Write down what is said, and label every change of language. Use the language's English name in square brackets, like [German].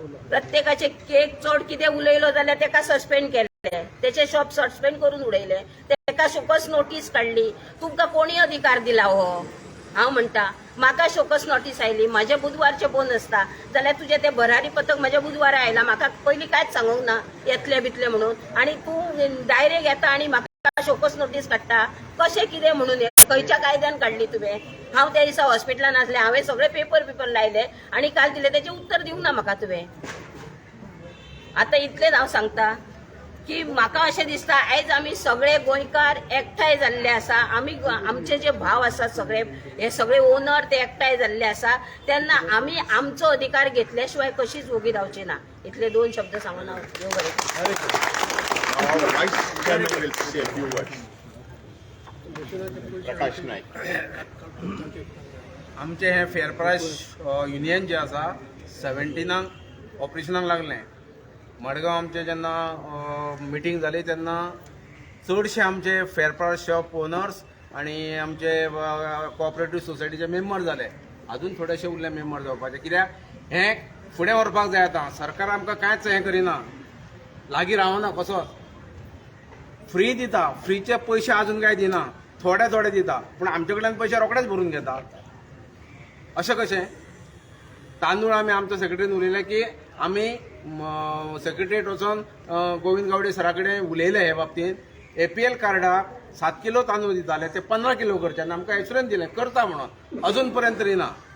[Goan Konkani] प्रत्येकाचे केक चड कितें उलयलो जाल्यार तेका सस्पेंड केले, तेचे शॉप सस्पेंड करून उडयले, तेका शोकस नोटीस काडली. तुमकां कोणी अधिकार दिला हो? हांव म्हणटा म्हाका शोकस नोटीस आयली, म्हाजे बुधवारचे फोन आसता जाल्यार तुजें तें भरारी पथक म्हाज्या बुधवारा आयला. म्हाका पयलीं कांयच सांगूंक ना येतले बितले म्हणून आनी तूं डायरेक्ट येता आनी म्हाका शोकस नोटीस काडटा. कशें कितें म्हणून खंयच्या कायद्यान काडली तुवें? हांव त्या दिसा हॉस्पिटलान आसलें, हांवें सगळे पेपर लायले आनी काल दिले तेचें उत्तर दिवंक ना म्हाका तुवें. आतां इतलेंच हांव सांगता की म्हाका अशें दिसता आयज आमी सगळे गोंयकार एकठांय जाल्ले आसा. आमी आमचे जे भाव आसात सगळे हे सगळे ओनर ते एकठांय जाल्ले आसा तेन्ना आमी आमचो अधिकार घेतल्या शिवाय कशीच वोगी रावची ना. इतले 2 शब्द सांगून हांव देव बरें. [English] Our Vice Chairman will say a few words. Prakash Naik. [Goan Konkani] आमचे हे फेअर प्रायस युनियन जे आसा 17 ऑपरेशनाक लागलें. मडगांव आमचे जेन्ना मिटींग जाली तेन्ना चडशे आमचे फेअर प्रायस शॉप ओनर्स आनी आमचे कोऑपरेटिव्ह सोसायटीचे मेंबर जाले. अजून थोडेशे उरले मेंबर जावपाचे. कित्याक हें फुडें व्हरपाक जाय. आतां सरकार आमकां कांयच हें करिना, लागीं रावना कसोच. फ्री दिता, फ्रीचे पयशे अजून काय दिना, थोडे दिता पूण आमचे कडल्यान पयशे रोखडेच भरून घेता. अशें कशें? तांदूळ आमी आमच्या सेक्रेटरीन उलयले की आमी सेक्रेटरीएट वचून गोविंद गावडे सरा कडेन उलयले हे बाबतींत. APL कार्डाक 7 किलो तांदूळ दिताले ते 15 किलो करचे आनी आमकां एश्युरन्स दिलें करता म्हणून. अजून पर्यंत तरी ना.